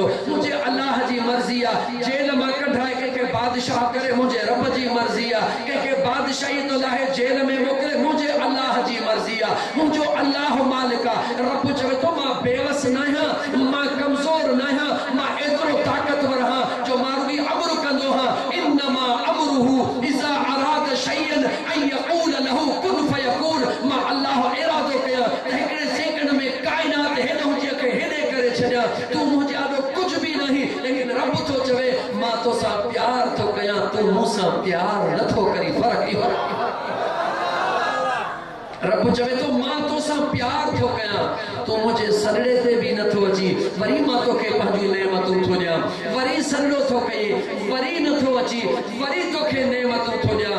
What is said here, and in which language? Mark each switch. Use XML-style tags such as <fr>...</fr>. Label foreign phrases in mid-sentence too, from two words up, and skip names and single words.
<sd>मुंहिंजे अल्लाह जी मर्ज़ी आहे, जेल मां कढाए कंहिंखे बादशाह करे, मुंहिंजे रब जी मर्ज़ी आहे। कंहिंखे बादशाही तो लाहे जेल में मोकिले, मुंहिंजे अल्लाह जी मर्ज़ी आहे। मुंहिंजो अल्लाह मालिक आहे। रब चवे थो मां बेवस न आहियां, मां कमज़ोर न आहियां, मां एतिरो ताक़तवर आहियां जो मां रुॻी अमर कंदो आहियां।</sd> <ar>إنما أمره إذا أراد شيئا أن يقول له كن فيكون.</ar> <sd>मां अल्लाह इरादो कयां त हिकिड़े सेकंड में काइनात हेॾे हुजे खे हेॾे करे छॾियां। तूं मुंहिंजे आॾो कुझु बि नहीं, लेकिन रब थो चवे मां तोसां प्यार थो कयां, तूं मूंसां प्यार नथो करी। फ़र्क़ु इहो रब चवे तो मां तोसां प्यार थो कयां, तूं मुंहिंजे सॾड़े ते बि नथो अची, वरी मां तोखे पंहिंजी नेमतूं थो ॾियां, वरी सॾड़ो थो कई, वरी नथो अची, वरी तोखे नेमतूं थो ॾियां।</sd>